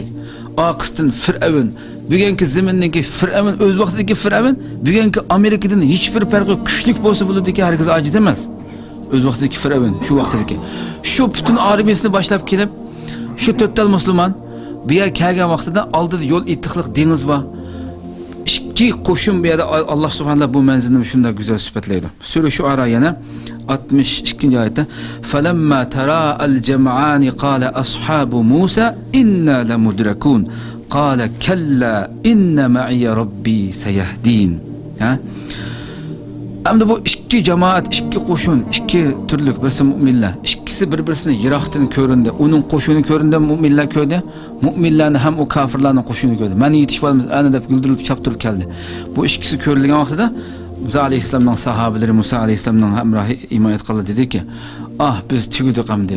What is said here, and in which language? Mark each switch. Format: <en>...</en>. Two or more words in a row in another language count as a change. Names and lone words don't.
<uz>Oqistin Firavun, bugungi zamindagi Firavun o'z vaqtidagi Firavun, bugungi Amerikadan hech bir farqi kuchlik bo'lsa bo'ladiki, hargiz ojiz emas. O'z vaqtidagi Firavun, shu vaqtidagi. Shu butun armiyasini boshlab kelib, shu to'rttal musulmon bu yer kelgan vaqtida oldida yo'l ittiqliq dengiz var. İki qo'shin bu yerda Alloh subhanahu bu manzilni shunday go'zal sifatlaydi.</uz> <ar>Sura Shuara</ar> <uz>yana 62-oyatda</uz> <ar>فلما تراءى الجمعان قال أصحاب موسى إنا لمدركون قال كلا إن معي ربي سيهدين.</ar> <uz>Endi bu ikki jamoat, ikki qo'shin, ikki turlik birisi mu'minlar. İkisi bir-birini yiroqdan ko'rindi. Uning qo'shini ko'rindi, mu'minlar ko'rdi. Mu'minlarni ham o kafirlarning qo'shini ko'rdi. Mana yetishib olamiz, ana deb guldirilib chaptirib keldi. Bu ikkisi ko'rilgan vaqtida Musa alayhissalomning sahobalari Musa alayhissalomning hamrohi iymon etganlar dediki, "Ah, biz tugudik hamdi.</uz>